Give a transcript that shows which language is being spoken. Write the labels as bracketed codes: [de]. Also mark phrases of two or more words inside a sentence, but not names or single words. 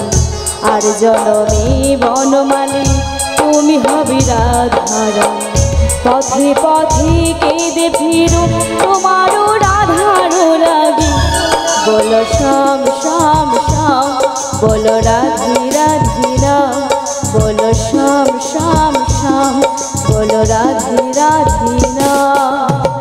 [bn] আর জনমে বনমালী তুমি হবি রাধারানী। পথে পথে কেঁদে ফিরো তোমারও রাধারো লাগি। [hi] बोलो श्याम श्याम श्याम बोलो राधे राधे राम। बोलो श्याम श्याम श्याम बोलो राधे राधे राम।